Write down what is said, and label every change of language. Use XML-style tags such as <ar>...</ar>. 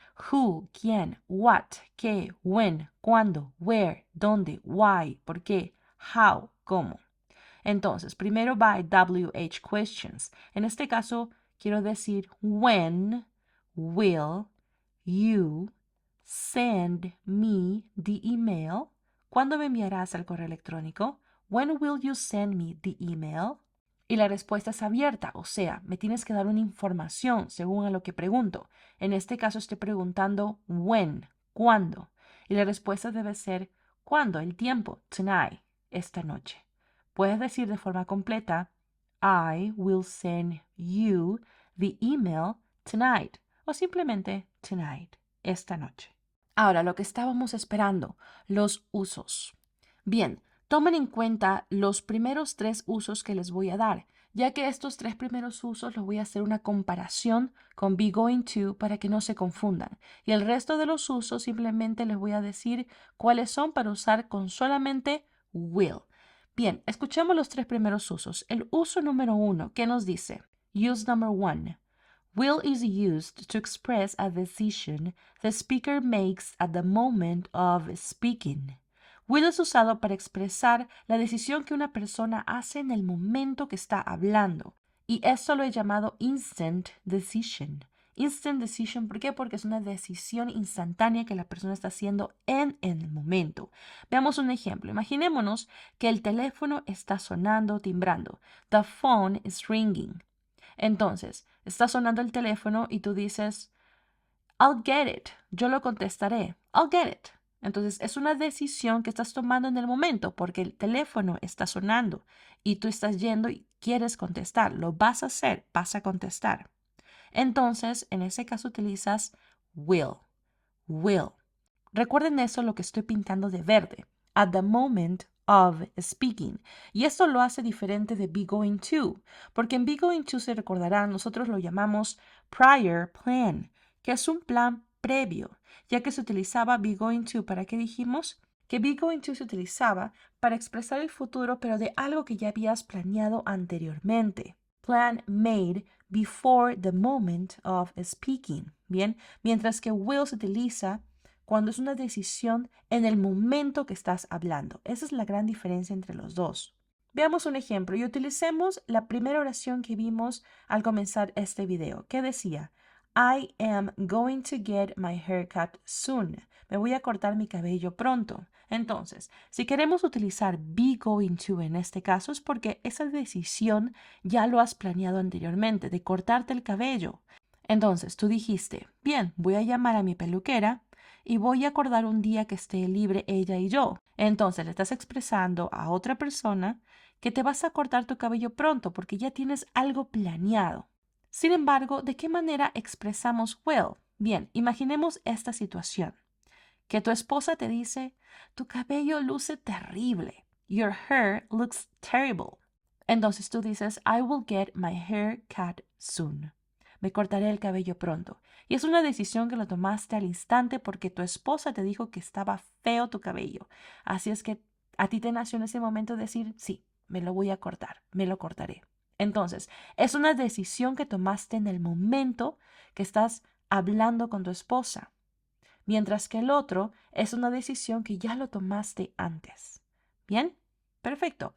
<es>Who, quién, what, qué, when, cuándo, where, dónde, why, por qué, how, cómo. Entonces, primero va WH questions. En este caso, quiero decir</es> <en>when will you send me the email?</en> <es>¿Cuándo me enviarás el correo electrónico?</es> <en>When will you send me the email?</en> <es>Y la respuesta es abierta, o sea, me tienes que dar una información según a lo que pregunto. En este caso estoy preguntando when, ¿cuándo? Y la respuesta debe ser ¿cuándo? El tiempo, tonight, esta noche. Puedes decir de forma completa</es> <en>I will send you the email tonight</en> <es>o simplemente tonight, esta noche. Ahora, lo que estábamos esperando, los usos. Bien, tomen en cuenta los primeros 3 usos que les voy a dar, ya que estos 3 primeros usos los voy a hacer una comparación con be going to para que no se confundan. Y el resto de los usos simplemente les voy a decir cuáles son para usar con solamente will. Bien, escuchemos los 3 primeros usos. El uso número 1, ¿qué nos dice?</es> <en>Use number 1. Will is used to express a decision the speaker makes at the moment of speaking.</en> <es>Will es usado para expresar la decisión que una persona hace en el momento que está hablando. Y esto lo he llamado instant decision. Instant decision, ¿por qué? Porque es una decisión instantánea que la persona está haciendo en el momento. Veamos un ejemplo. Imaginémonos que el teléfono está sonando, timbrando.</es> <en>The phone is ringing.</en> <es>Entonces, está sonando el teléfono y tú dices,</es> <en>I'll get it.</en> <es>Yo lo contestaré.</es> <en>I'll get it.</en> <es>Entonces es una decisión que estás tomando en el momento porque el teléfono está sonando y tú estás yendo y quieres contestar. Lo vas a hacer, vas a contestar. Entonces, en ese caso utilizas will. Will. Recuerden eso, lo que estoy pintando de verde.</es> <en>At the moment of speaking.</en> <es>Y esto lo hace diferente de be going to, porque en be going to se recordarán, nosotros lo llamamos prior plan, que es un plan previo, ya que se utilizaba be going to, ¿para qué dijimos? Que be going to se utilizaba para expresar el futuro, pero de algo que ya habías planeado anteriormente.</es> <en>Plan made before the moment of speaking.</en> <es>Bien, mientras que will se utiliza cuando es una decisión en el momento que estás hablando. Esa es la gran diferencia entre los dos. Veamos un ejemplo y utilicemos la primera oración que vimos al comenzar este video, que decía,</es> <en>I am going to get my haircut soon.</en> <es>Me voy a cortar mi cabello pronto. Entonces, si queremos utilizar be going to en este caso es porque esa decisión ya lo has planeado anteriormente, de cortarte el cabello. Entonces, tú dijiste, bien, voy a llamar a mi peluquera y voy a acordar un día que esté libre ella y yo. Entonces le estás expresando a otra persona que te vas a cortar tu cabello pronto porque ya tienes algo planeado. Sin embargo, ¿de qué manera expresamos will? Bien, imaginemos esta situación. Que tu esposa te dice, tu cabello luce terrible.</es> <en>Your hair looks terrible.</en> <es>Entonces tú dices,</es> <en>I will get my hair cut soon.</en> <es>Me cortaré el cabello pronto. Y es una decisión que lo tomaste al instante porque tu esposa te dijo que estaba feo tu cabello. Así es que a ti te nació en ese momento decir, sí, me lo voy a cortar, me lo cortaré. Entonces, es una decisión que tomaste en el momento que estás hablando con tu esposa, mientras que el otro es una decisión que ya lo tomaste antes. ¿Bien? Perfecto.</es>